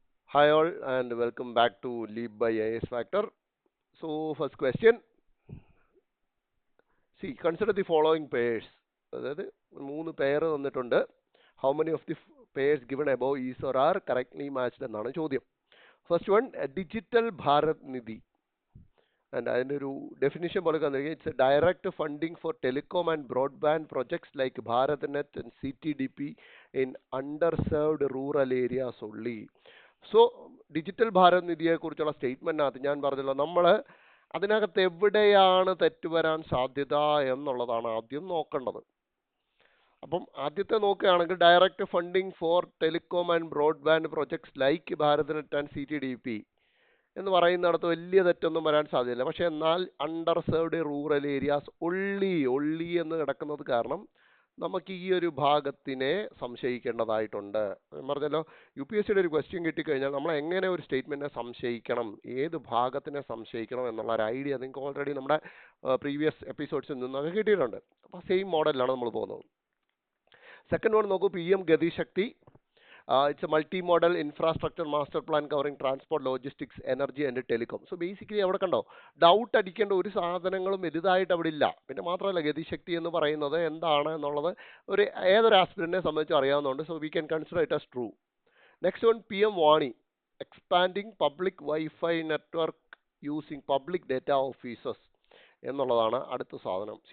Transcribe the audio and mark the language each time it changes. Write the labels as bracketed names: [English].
[English] Hi all and welcome back to Leap by AS Factor. So first question, see consider the following pairs. [Malayalam] അതായത് മൂന്ന് pair തന്നിട്ടുണ്ട്. [English] How many of the pairs given above is or are correctly matched [Malayalam] എന്നാണ് ചോദ്യം. [English] First one, digital Bharat Nidhi. And [Malayalam] അതിൻ്റെ ഒരു definition പോലെ തന്നിരിക്കുന്നത് [English] It's a direct funding for telecom and broadband projects like Bharat net and CTDP in underserved rural areas only. [Malayalam] So digital Bharat നിധിയെ കുറിച്ചുള്ള സ്റ്റേറ്റ്മെന്റിനകത്ത് ഞാൻ പറഞ്ഞല്ലോ, നമ്മൾ അതിനകത്ത് എവിടെയാണ് തെറ്റുവരാൻ സാധ്യത എന്നുള്ളതാണ് ആദ്യം നോക്കേണ്ടത്. അപ്പം ആദ്യത്തെ നോക്കുകയാണെങ്കിൽ [English] direct funding for telecom and broadband projects like Bharat net and CTDP [Malayalam] എന്ന് പറയുന്നിടത്ത് വലിയ തെറ്റൊന്നും വരാൻ സാധ്യതയില്ല. പക്ഷെ എന്നാൽ [English] underserved rural areas only [Malayalam] എന്ന് കിടക്കുന്നത് കാരണം നമുക്ക് ഈ ഒരു ഭാഗത്തിനെ സംശയിക്കേണ്ടതായിട്ടുണ്ട്. പറഞ്ഞല്ലോ, UPSCയുടെ ഒരു ക്വസ്റ്റ്യൻ കിട്ടിക്കഴിഞ്ഞാൽ നമ്മൾ എങ്ങനെ ഒരു സ്റ്റേറ്റ്മെന്റിനെ സംശയിക്കണം, ഏത് ഭാഗത്തിനെ സംശയിക്കണം എന്നുള്ള ഒരു ഐഡിയ നിങ്ങൾക്ക് ഓൾറെഡി നമ്മുടെ പ്രീവിയസ് എപ്പിസോഡ്സിൽ നിന്നൊക്കെ കിട്ടിയിട്ടുണ്ട്. അപ്പോൾ സെയിം മോഡലിലാണ് നമ്മൾ പോകുന്നത്. സെക്കൻഡ് വൺ നോക്കൂ, PM Gati Shakti. [English] It's a multi-modal infrastructure master plan covering transport, logistics, energy and telecom. [Malayalam] So basically അവിടെ കണ്ടോ, ഡൗട്ട് അടിക്കേണ്ട ഒരു സാധനങ്ങളും വലുതായിട്ട് അവിടെ ഇല്ല. പിന്നെ മാത്രമല്ല, ഗതിശക്തി എന്ന് പറയുന്നത് എന്താണ് എന്നുള്ളത് ഏതൊരു ആസ്പിരന്റിനെ സംബന്ധിച്ച് അറിയാവുന്നതുകൊണ്ട് [English] So we can consider it as true. Next one, PM Vani, expanding public wifi network using public data offices [Malayalam] എന്നുള്ളതാണ് അടുത്ത സാധനം.